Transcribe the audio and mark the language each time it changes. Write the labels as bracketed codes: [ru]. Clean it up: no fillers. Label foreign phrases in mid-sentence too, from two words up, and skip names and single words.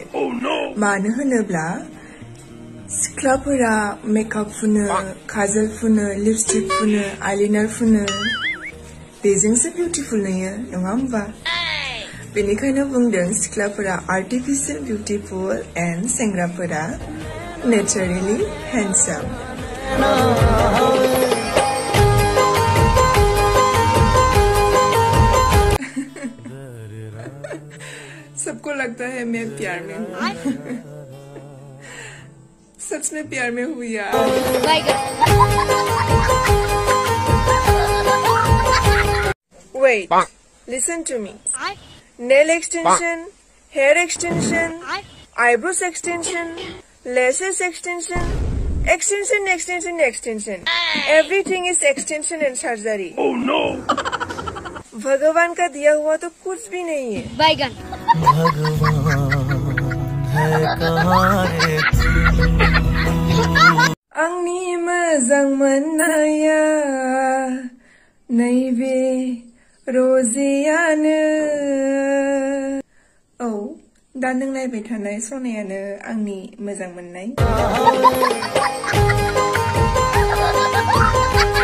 [brx] मानो होनोब्ला सिख्लाफोरा मेकआप फुनो, काजल फुनो, लिपस्टिक फुनो, आइलाइनार फुनो, बेजोंसो बिउटिफुल नुयो नङा होमबा? बेनिखायनो बुंदों सिख्लाफोरा [en] artificial beautiful and [brx] सेंग्राफोरा [en] naturally handsome. [hi] सबको लगता है मैं प्यार में हूँ। सच में प्यार में हूँ यार। [en] Wait, listen to me. Nail extension, hair extension, eyebrows extension, lashes extension, extension. Everything is extension and surgery. Oh no! [hi] भगवान का दिया हुआ तो कुछ भी नहीं है। [brx] बैगन। आंनि मोजां मोननाया नैबे रजेयानो। औ दा नों नायबाय थानाय सनायानो आंनि मोजां मोननाय।